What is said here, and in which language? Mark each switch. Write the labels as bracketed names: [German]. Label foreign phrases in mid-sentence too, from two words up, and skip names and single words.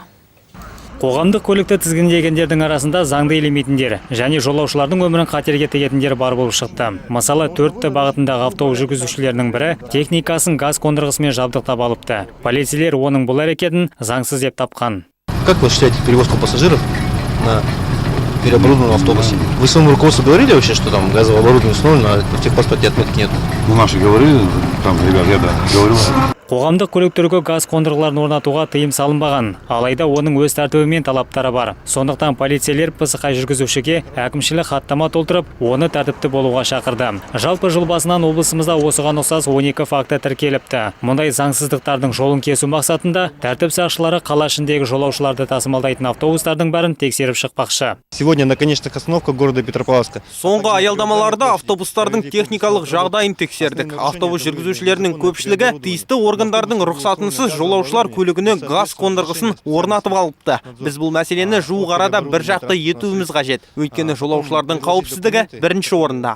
[Kazakh] Қоғамдық көлікті тізгіндегендердің арасында заңды елемейтіндер және жолаушылардың өмірін қатерге тігетіндер бар болып шықты. Мысалы, 4 бағытындағы автобус жүргізушілерінің бірі техникасын газ қондырғысымен жабдықтап алыпты. Полицейлер оның бұл әрекетін заңсыз деп тапқан. [Russian] Как вы считаете перевозку пассажиров на переоборудованном автобусе? Вы своему руководству говорили вообще, что там газовое оборудование установлено, а в техпаспорте отметки нет? Ну, наши говорили, там, ребят, я говорил. [Kazakh] Қоғамдық көліктерге газ қондырғыларын орнатуға тыйым салынбаған, алайда оның өз тәртібі мен талаптары бар. Сондықтан полицейлер пысықай жүргізушіге әкімшілік хаттама толтырып, оны тәртіпті болуға шақырды. Жалпы жыл басынан облысымызда осыған ұқсас 12 факті тіркеліпті. Мұндай заңсыздықтардың жолын кесу мақсатында тәртіп сақшылары қала ішіндегі жолаушыларды тасымалдайтын автобустардың бәрін тексеріп шықпақшы. [Russian] Сегодня на конечных остановках города Петропавловска. [Kazakh] Соңғы аялдамаларда автобустардың техникалық жағдайын тексердік. Автобус жүргізушілерінің көпшілігі тиісті органдардың рұқсатынсыз жолаушылар көлігіне газ қондырғысын орнатып алыпты. Біз бұл мәселені жуық арада бір жақты етуіміз қажет. Өйткені жолаушылардың қауіпсіздігі бірінші орында.